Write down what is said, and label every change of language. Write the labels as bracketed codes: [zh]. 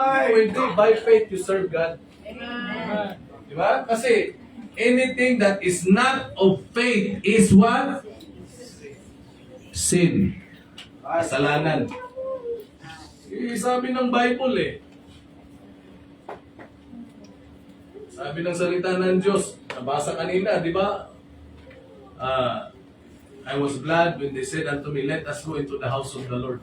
[tl] Hindi, [en] by faith, you serve God. Amen. [tl] Diba? Kasi, [en] anything that is not of faith is what? Sin. [tl] Kasalanan. Sabi ng Bible Sabi ng salita ng Diyos, nabasa kanina, di ba? [en] I was glad when they said unto me, let us go into the house of the Lord.